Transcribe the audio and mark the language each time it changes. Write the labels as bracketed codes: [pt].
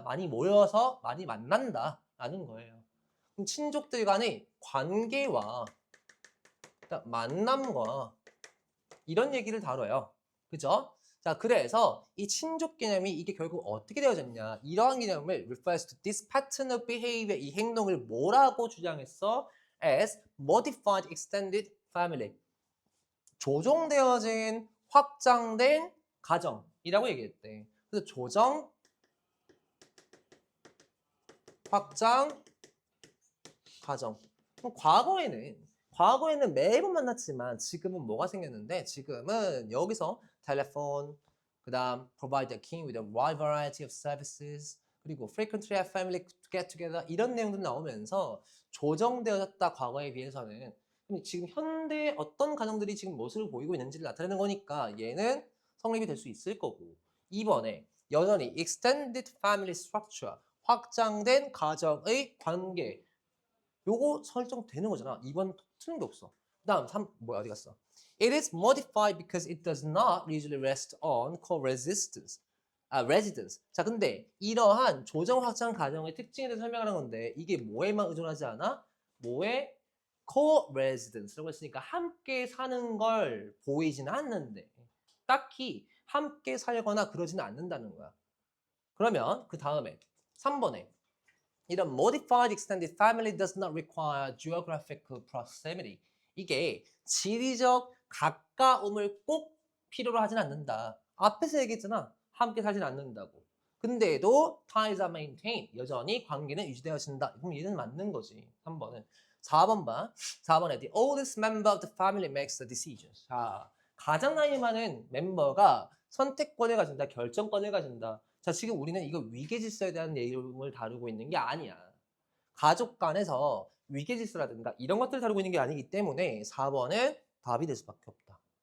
[ko] 많이 모여서 많이 만난다. 라는 거예요. 그럼 친족들 간의 관계와 만남과 이런 얘기를 다뤄요. 그죠? 자, 그래서 이 친족 개념이 이게 결국 어떻게 되어졌냐. 이러한 개념을 [en] refers to this pattern of behavior, [ko] 이 행동을 뭐라고 주장했어? [en] as modified extended family. [ko] 조정되어진 확장된 가정이라고 얘기했대. 그래서 조정, 확장, 가정. 그럼 과거에는 매번 만났지만 지금은 뭐가 생겼는데 지금은 여기서 텔레폰, 그 다음 [en] provide a king with a wide variety of services, [ko] 그리고 [en] frequently have family get together [ko] 이런 내용들이 나오면서 조정되어졌다 과거에 비해서는. 그럼 지금 현대 어떤 가정들이 지금 모습을 보이고 있는지를 나타내는 거니까 얘는 성립이 될 수 있을 거고. 2번에 여전히 [en] extended family structure, [ko] 확장된 가정의 관계, 요거 설정되는 거잖아. 2번 틀린 게 없어. 그 다음 3, 뭐야 어디 갔어? [en] It is modified because it does not usually rest on co-residence. residence. [ko] 자, 근데 이러한 조정 확장 가정의 특징에 대해서 설명하는 건데 이게 뭐에만 의존하지 않아? 뭐에? co-residence라고 했으니까 함께 사는 걸 보이지는 않는데 딱히 함께 살거나 그러지는 않는다는 거야. 그러면 그 다음에 3번에 이런 [en] modified extended family does not require geographical proximity. [ko] 이게 지리적 가까움을 꼭 필요로 하진 않는다. 앞에서 얘기했잖아. 함께 살진 않는다고. 근데도 [en] ties are maintained. [ko] 여전히 관계는 유지되어진다. 그럼 얘는 맞는 거지. 3번은. 4번 봐. 4번에 [en] the oldest member of the family makes the decisions. [ko] 자, 가장 나이 많은 멤버가 선택권을 가진다. 결정권을 가진다. 자, 지금 우리는 이거 위계질서에 대한 내용을 다루고 있는 게 아니야. 가족 간에서 위계질서라든가 이런 것들을 다루고 있는 게 아니기 때문에 4번은 답이 될 수밖에 없다.